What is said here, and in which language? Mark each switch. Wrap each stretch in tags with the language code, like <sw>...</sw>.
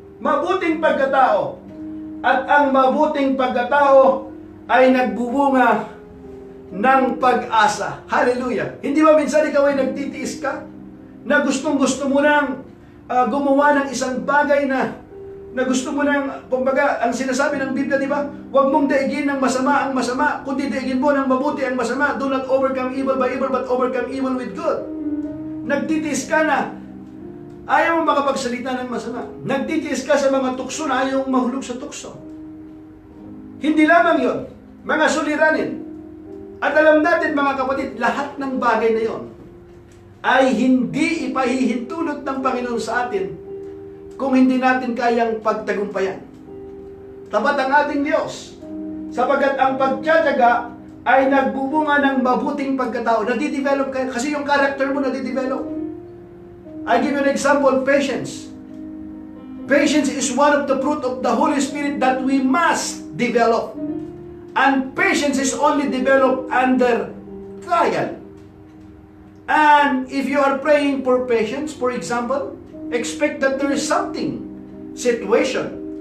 <tl>Mabuting pagkatao. At ang mabuting pagkatao ay nagbubunga ng pag-asa. Hallelujah! Hindi ba minsan ikaw ay nagtitiis ka? Na gustong-gusto mo nang gumawa ng isang bagay na gusto mo nang, kumbaga, ang sinasabi ng Biblia, di ba? Huwag mong daigin ng masama ang masama, kundi daigin mo ng mabuti ang masama.</tl> <en>Do not overcome evil by evil, but overcome evil with good.</en> <tl>Nagtitiis ka na ayaw mo makapagsalita ng masama. Nagtitiis ka sa mga tukso na ayaw mong mahulog sa tukso. Hindi lamang yon, mga suliranin. At alam natin, mga kapatid, lahat ng bagay na yon ay hindi ipahihintulot ng Panginoon sa atin kung hindi natin kayang pagtagumpayan. Tapat ang ating Diyos, sapagkat ang pagtsatsaga ay nagbubunga ng mabuting pagkatao. Nadidevelop kayo, kasi yung character mo nadidevelop.</tl> <en>I give you an example, patience. Patience is one of the fruit of the Holy Spirit that we must develop. And patience is only developed under trial. And if you are praying for patience, for example, expect that there is something, situation.</en>